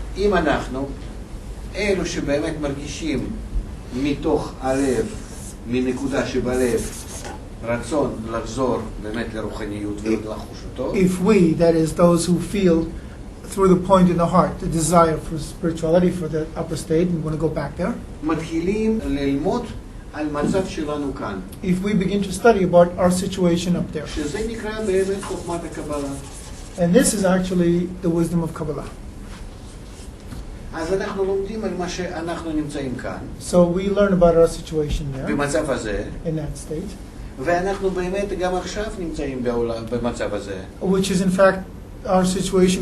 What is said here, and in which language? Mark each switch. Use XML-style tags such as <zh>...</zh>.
<he>אם אנחנו, אלו שבאמת מרגישים מתוך הלב, מנקודה שבלב, רצון לחזור באמת לרוחניות ולחוש אותו.</he> <en>If we, that is those who feel through the point in the heart, the desire for spirituality, for the upper state, and want to go back there.</en> <he>מתחילים ללמוד על מצב שלנו כאן.</he> <en>If we begin to study about our situation up there.</en> <he>שזה נקרא באמת חוכמת הקבלה.</he> <en>And this is actually the wisdom of Kabbalah.</en> <he>אז אנחנו לומדים על מה שאנחנו נמצאים כאן.</he> <en>So we learn about our situation there.</en> <he>במצב הזה.</he> <en>In that state.</en> <he>ואנחנו באמת גם עכשיו נמצאים במצב הזה.</he> <en>Which is in fact our situation</en>